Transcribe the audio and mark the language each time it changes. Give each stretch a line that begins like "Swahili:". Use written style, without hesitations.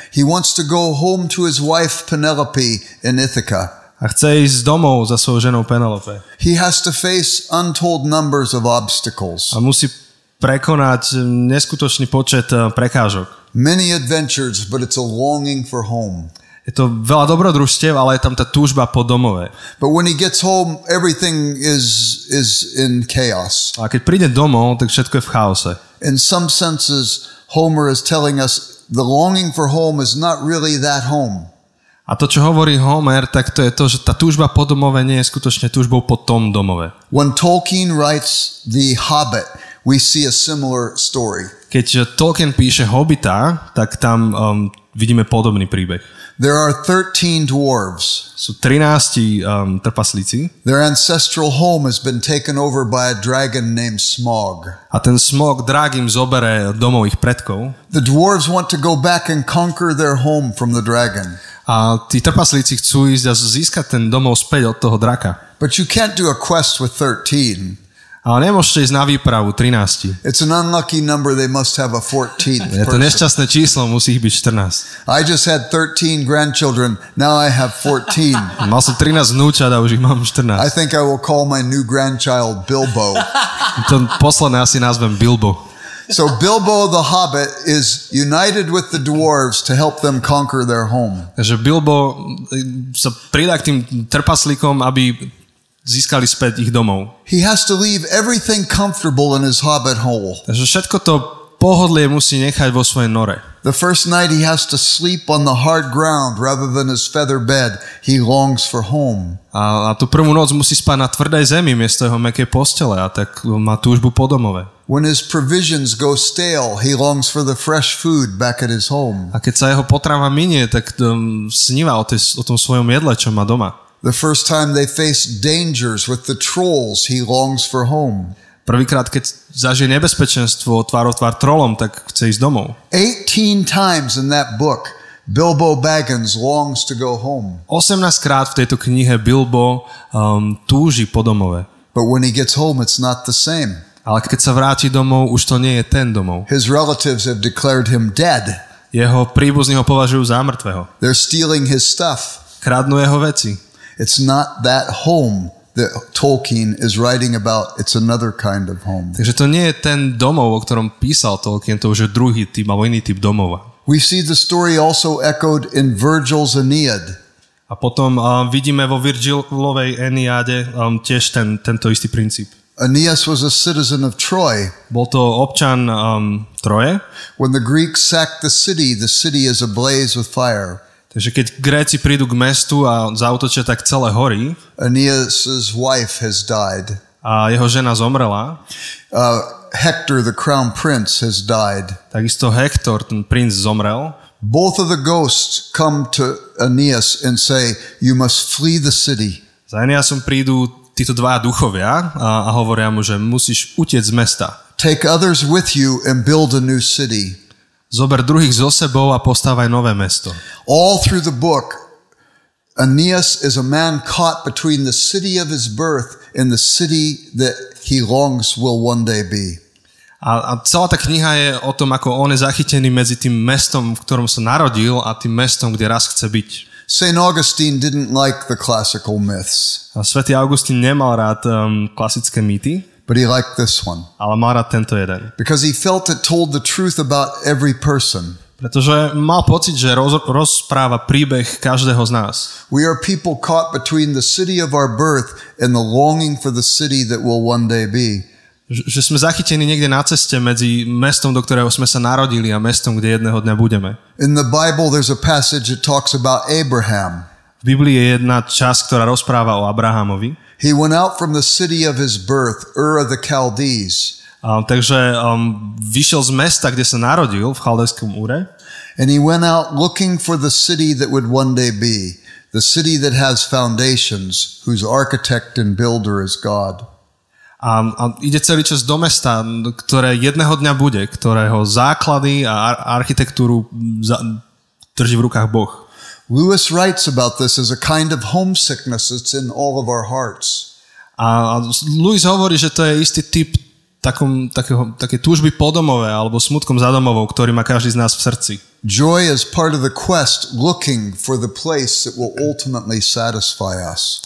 English: He wants to go home to his wife Penelope in Ithaca.
Slovak: A chce ísť domov za svojou ženou Penelope.
English: He has to face untold numbers of obstacles.
Slovak: A musí prekonať neskutočný počet prekážok.
English: Many adventures, but it's a longing for home.
Slovak: Je to veľa dobrodružstiev, ale je tam tá túžba po domove.
English: But when he gets home, everything is in chaos.
Slovak: A keď príde domov, tak všetko je v chaose.
English: In some senses, Homer is telling us the longing for home is not really that home.
Slovak: A to, čo hovorí Homer, tak to je to, že tá túžba po domove nie je skutočne túžbou po tom domove.
English: When Tolkien writes The Hobbit, we see a similar story.
Slovak: Keď Tolkien píše Hobbita, tak tam vidíme podobný príbeh.
English: There are 13 dwarves.
Slovak: Sú 13 trpaslíci.
English: Their ancestral home has been taken over by a dragon named Smaug.
Slovak: A ten smog drák im zobere domov ich predkov.
English: The dwarves want to go back and conquer their home from the dragon.
Slovak: A tí trpaslíci chcú ísť a získať ten domov späť od toho draka.
English: But you can't do a quest with 13.
Slovak: Ale nemôžete ísť na výpravu 13.
English: It's an unlucky number, they must have a 14th
Slovak: Je to
English: person.
Slovak: nešťastné číslo, musí ich byť 14.
English: I just had 13 grandchildren, now I have 14.
Slovak: Mal som 13 vnúčat a už ich mám 14.
English: I think I will call my new grandchild Bilbo.
Slovak: To posledné asi nazvem Bilbo.
English: So Bilbo the Hobbit is united with the dwarves to help them conquer their home.
Slovak: Takže Bilbo sa pridá k tým trpaslíkom, aby získali späť ich domov.
English: He has to leave everything comfortable in his hobbit hole.
Slovak: Takže všetko to pohodlie musí nechať vo svojej nore.
English: The first night he has to sleep on the hard ground rather than his feather bed. He longs for home.
Slovak: A tú prvú noc musí spať na tvrdej zemi miesto jeho mäkkej postele a tak má túžbu po domove.
English: When his provisions go stale, he longs for the fresh food back at his home.
Slovak: A keď sa jeho potrava minie, tak sníva o tom svojom jedle, čo má doma.
English: The first time they face dangers with the trolls, he longs for home.
Slovak: Prvýkrát, keď zažije nebezpečenstvo tvárou tvár trolom, tak chce ísť domov.
English: 18 times in that book, Bilbo Baggins longs to go home.
Slovak: 18 krát v tejto knihe Bilbo túži po domove.
English: But when he gets home, it's not the same.
Slovak: Ale keď sa vráti domov, už to nie je ten domov.
English: His relatives have declared him dead.
Slovak: Jeho príbuzní ho považujú za mŕtvého.
English: They're stealing his stuff.
Slovak: Kradnú jeho veci.
English: It's not that home that Tolkien is writing about. It's another kind of home.
Slovak: Takže to nie je ten domov, o ktorom písal Tolkien, to už je druhý typ, alebo iný typ domova.
English: We see the story also echoed in Virgil's Aeneid.
Slovak: A potom vidíme vo Virgilovej Eniáde tiež tento istý princíp.
English: Aeneas was a citizen of Troy.
Slovak: Bol to občan Troje.
English: When the Greeks sacked the city is ablaze with fire.
Slovak: Takže keď Gréci prídu k mestu a zaútočia, tak celé horí.
English: Aeneas' wife has died.
Slovak: A jeho žena zomrela.
English: Hector, the crown prince, has died.
Slovak: Takisto Hektor, ten princ, zomrel.
English: Both of the ghosts come to Aeneas and say, you must flee the city.
Slovak: Za Aeneasom prídu títo dvaja duchovia a hovoria mu, že musíš utiec z mesta.
English: Take others with you and build a new city.
Slovak: Zober druhých so sebou a postávaj nové mesto.
English: All through the book, Aeneas is a man caught between the city of his birth and the city that he longs will one day be.
Slovak: A celá tá kniha je o tom, ako on je zachytený medzi tým mestom, v ktorom sa narodil, a tým mestom, kde raz chce byť.
English: St. Augustine didn't like the classical myths.
Slovak: A svätý Augustín nemal rád klasické mýty,
English: but he liked this one.
Slovak: Ale mal rád tento jeden.
English: Because he felt it told the truth about every person.
Slovak: Pretože mal pocit, že rozpráva príbeh každého z nás.
English: We are people caught between the city of our birth and the longing for the city that will one day be.
Slovak: Že sme zachytení niekde na ceste medzi mestom, do ktorého sme sa narodili, a mestom, kde jedného dňa budeme.
English: In the Bible there's a passage that talks about Abraham.
Slovak: V Biblii je jedna časť, ktorá rozpráva o Abrahamovi.
English: He went out from the city of his birth, Ur of the Chaldees.
Slovak: Takže vyšiel z mesta, kde sa narodil, v chaldejskom Ure.
English: And he went out looking for the city that would one day be, the city that has foundations, whose architect and builder is God.
Slovak: A ide celý čas do mesta, ktoré jedného dňa bude, ktorého základy a architektúru drží v rukách Boh.
English: Lewis writes about this as a kind of homesickness that's in all of our hearts.
Slovak: A Lewis hovorí, že to je istý typ také túžby po domove alebo smutkom za domovou, ktorý má každý z nás v srdci.
English: Joy is part of the quest looking for the place that will ultimately satisfy us.